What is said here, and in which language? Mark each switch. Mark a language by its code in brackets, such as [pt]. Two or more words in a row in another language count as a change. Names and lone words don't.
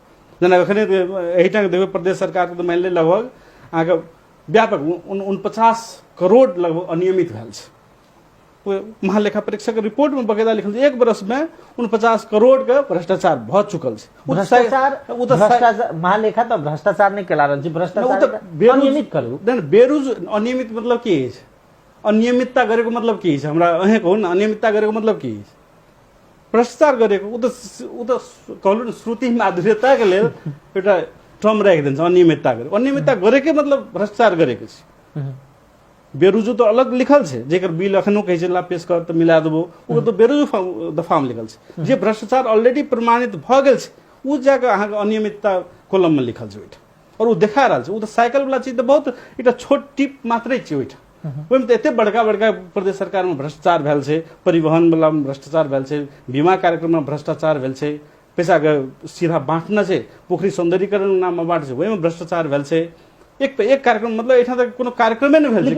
[mai] जेना अखने एहिठाम देखबै प्रदेश सरकार के तो मान ले लगभग अहाँके व्यापक 49 करोड़ लगभग अनियमित भेल छै। महालेखा परीक्षा के रिपोर्ट में बकायदा लिखल छै 1 वर्ष में 49 करोड़ के भ्रष्टाचार भ चुकल छै। भ्रष्टाचार महालेखा तो भ्रष्टाचार नहीं केला रहल छै, भ्रष्टाचार अनियमित करू। अनियमित मतलब की है? [ne] अनियमितता गरेको [mai] मतलब की है? हमरा अहे कहू न, [ne] अनियमितता गरेको [mai] मतलब की है? [ne] भ्रष्टाचार गरेको [mai] उ त कहलु न श्रुति माधुर्यता के लेल [ne] एउटा टर्म राखि दिन्छ, अनियमितता गरेको। [mai] अनियमितता गरेकै मतलब [ne] भ्रष्टाचार गरेको [mai] छै। बेरुजु तो अलग लिखल छै, जेकर बिल अखनो कहै छै ला पेश कर त मिला देबो, ओ तो बेरुजु दफा में लिखल छै। जे भ्रष्टाचार ऑलरेडी प्रमाणित भ गेल छै उ जगह अहाँके अनियमितता कॉलम में लिखल छै ओइठा और उ देखा रहल छै। उ त साइकिल वाला चीज त बहुत एकटा छोट टिप मात्रै छै ओइठा। ओहिमे त एते बड़का बड़का प्रदेश सरकार में भ्रष्टाचार भेल छै, परिवहन वाला में भ्रष्टाचार भेल छै, बीमा कार्यक्रम में भ्रष्टाचार भेल छै, पैसा के सीधा बांटना छै, पोखरी सौंदर्यीकरण नाम में बांट छै, ओहिमे भ्रष्टाचार भेल छै। एक पे एक कार्यक्रम मतलब एठा तक कोनो कार्यक्रमे नहीं भेल छै।